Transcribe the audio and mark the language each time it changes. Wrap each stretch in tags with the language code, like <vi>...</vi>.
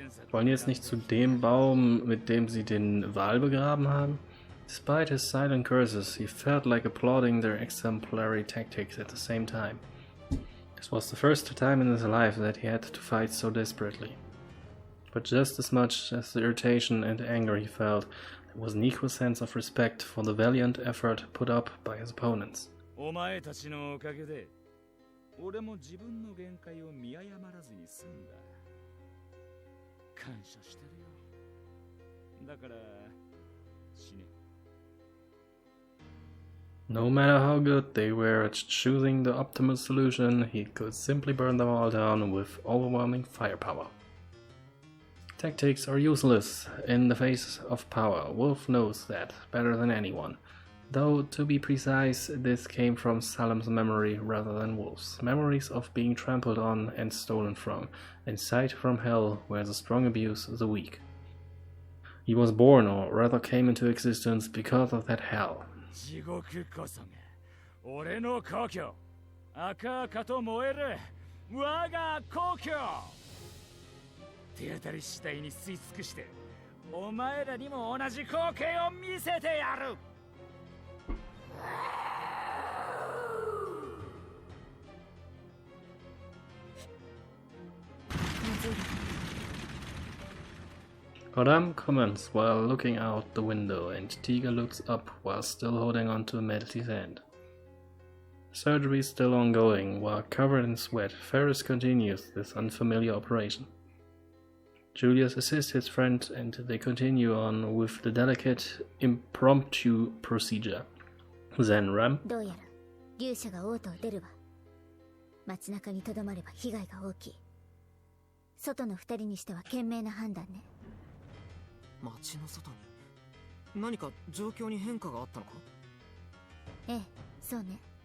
<de>Wollen jetzt nicht zu dem Baum, mit dem sie den Wal begraben haben?</de> <en>Despite his silent curses, he felt like applauding their exemplary tactics at the same time. This was the first time in his life that he had to fight so desperately. But just as much as the irritation and anger he felt, there was an equal sense of respect for the valiant effort put up by his opponents.</en> <ja>お前たちのおかげで、俺も自分の限界を見誤らずに済んだ。感謝してるよ。だから死ね。</ja> <en>No matter how good they were at choosing the optimal solution, he could simply burn them all down with overwhelming firepower. Tactics are useless in the face of power. Wolf knows that better than anyone. Though, to be precise, this came from Salem's memory rather than Wolf's. Memories of being trampled on and stolen from, in sight from hell where the strong abuse the weak. He was born, or rather came into existence, because of that hell.</en> <ja>地獄こそが俺の故郷。赤々と燃える我が故郷。手当たり次第に吸い尽くしてお前らにも同じ光景を見せてやる。</ja> <en>Ram comments while looking out the window, and Tiga looks up while still holding onto Melty's hand. Surgery is still ongoing. While covered in sweat, Ferris continues this unfamiliar operation. Julius assists his friend, and they continue on with the delicate, impromptu procedure. Then Ram.</en> <ja>どうやら勇者が王都を出るわ。街中にとどまれば被害が大きい。外の二人にしては賢明な判断ね。街の外に何か状況に変化があったのか？ええ、そうね。</ja>